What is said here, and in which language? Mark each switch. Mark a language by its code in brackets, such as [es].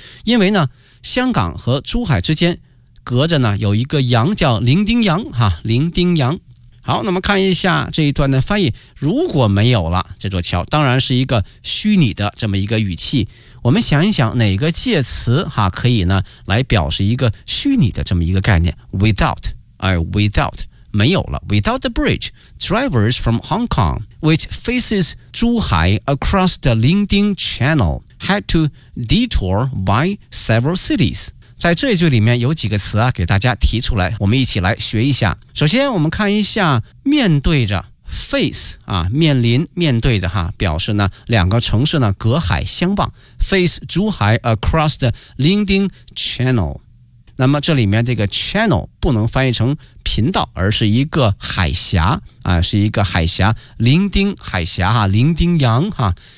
[zh] 因为呢，香港和珠海之间隔着呢有一个洋叫伶仃洋哈，伶仃洋。好，那么看一下这一段的翻译。如果没有了这座桥，当然是一个虚拟的这么一个语气。我们想一想哪个介词哈可以呢来表示一个虚拟的这么一个概念。 without， 而 without 没有了。 [en] without the bridge drivers from Hong Kong which faces 珠海 across the 伶仃 channel had to detour by several cities。 [zh] 在这一句里面有几个词啊给大家提出来，我们一起来学一下。首先我们看一下面对着face 啊，面临面对着哈，表示呢两个城市呢隔海相望。 [en] face 珠海 across the 伶仃 channel， [zh] 那么这里面这个 channel 不能翻译成频道，而是一个海峡啊，是一个海峡，伶仃海峡哈，伶仃洋哈。